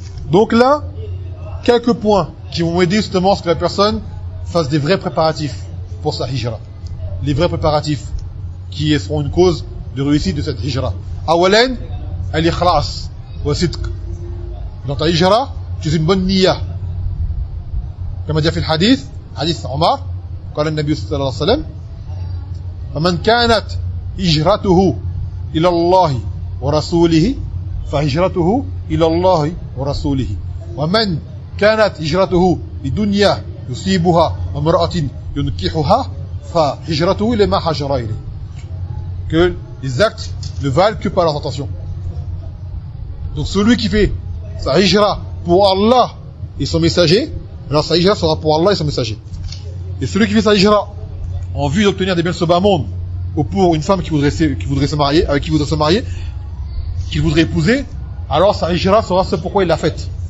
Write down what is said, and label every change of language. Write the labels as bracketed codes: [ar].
[fr] Donc là, quelques points qui vont aider justement à ce que la personne fasse des vrais préparatifs pour sa hijra. Les vrais préparatifs qui seront une cause de réussite de cette hijra. [ar] Awalen, al-ikhlas, wa sidq. [fr] Dans ta hijra, tu es une bonne niya. Comme a dit le hadith, Omar, quand le [ar] Nabi sallallahu alayhi wa sallam, فمن كانت هجرته إلى الله ورسوله فهجرته إلى الله ورسوله ومن كانت هجرته لدنيا يصيبها وامرأة ينكحها فهجرته إلى ما هاجر إليه. [fr] Que les actes ne valent que par leurs intentions. Donc celui qui fait sa hijra pour Allah et son messager, alors sa hijra sera pour Allah et son messager. Et celui qui fait sa hijra en vue d'obtenir des biens de ce bas monde, ou pour une femme qui voudrait se marier, qu'il voudrait épouser, alors sa hijra sera ce pourquoi il l'a faite.